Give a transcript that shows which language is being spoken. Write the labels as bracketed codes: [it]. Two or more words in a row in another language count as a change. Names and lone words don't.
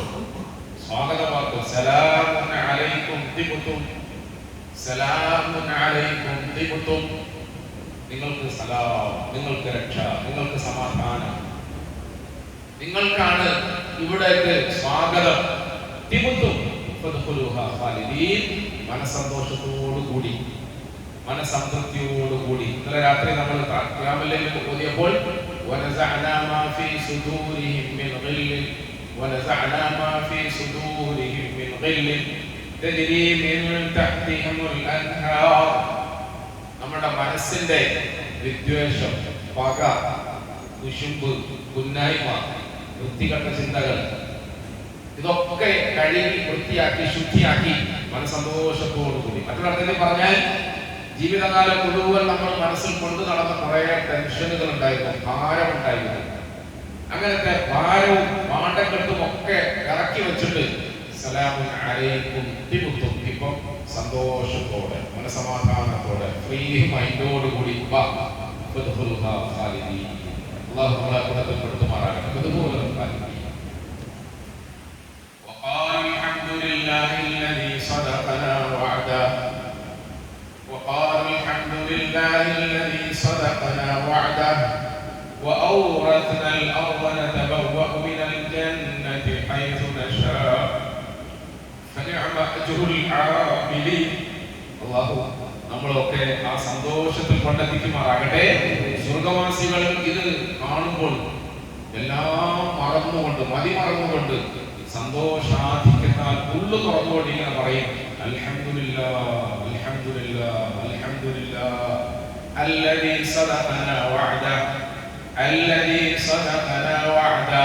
[ml] സ്വാഗതവാക്ക് [ar] سلام عليكم طبتم, سلام عليكم طبتم, [ml] നിങ്ങൾക്ക് സലാം, നിങ്ങൾക്ക് രക്ഷ, നിങ്ങൾക്ക് സമാധാനം, നിങ്ങൾക്കാണ് ഇവിടേക്ക് സ്വാഗതം. [ar] طبتم فادخلوها خالدين, [ml] മനസ്സന്തോഷത്തോടുകൂടി, മനസ്സംതൃപ്തിയോടുകൂടി. ഇന്നലെ രാത്രി നമ്മൾ ഖിയാമത്ത് ഓതിയപ്പോൾ [ar] ونزعنا ما في صدورهم من غل ونزعنا ما في صدورهم من غل تجري من تحتهم الأنهار. [ml] നമ്മുടെ മനസ്സിന്റെ വിദ്വേഷം, പക, കുശുമ്പ്, കുന്നായ്മ, വൃത്തികെട്ട ചിന്തകൾ, ഇതൊക്കെ കഴുകി വൃത്തിയാക്കി ശുദ്ധിയാക്കി മനസ്സന്തോഷത്തോടുകൂടി. മറ്റൊരർത്ഥത്തിൽ പറഞ്ഞാൽ ജീവിതകാലം മുഴുവൻ നമ്മൾ മനസ്സിൽ കൊണ്ടു നടന്ന കുറെ ടെൻഷനുകൾ ഉണ്ടായിരുന്നു, ഭാരമുണ്ടായിരുന്നു. അങ്ങനത്തെ ഭാരവും മാണ്ടക്കെട്ടും ഒക്കെ ഇറക്കി വെച്ചിട്ട് [ar] سلام عليكم طبتم, [ml] ഇപ്പം സന്തോഷത്തോടെ, മനസമാധാനത്തോടെ, [en] free mind [ml] അല്ലാഹു നമ്മളെ കൂട്ടത്തിൽപ്പെടുത്തുമാറാകട്ടെ. [ar] അതുപോലെ وقال الحمد لله الذي صدقنا وعده وقال الحمد لله الذي صدقنا وعده وأورثنا الأرض نتبوأ من الجنة حيث نشاء فنعم أجر العاملين. [ml] അല്ലാഹു നമ്മളൊക്കെ ആ സന്തോഷത്തിൽ കൊണ്ടെത്തിക്കുമാറാകട്ടെ. സ്വർഗവാസികൾ ഇത് കാണുമ്പോൾ എല്ലാം മറന്നുകൊണ്ട്, മറന്നുകൊണ്ട്, സന്തോഷാധിക്യത്താൽ ഉള്ളു തുറന്നുകൊണ്ട് ഇങ്ങനെ പറയും, [ar] الحمد لله الحمد لله الحمد لله الذي صدقنا وعده الذي صدقنا وعده.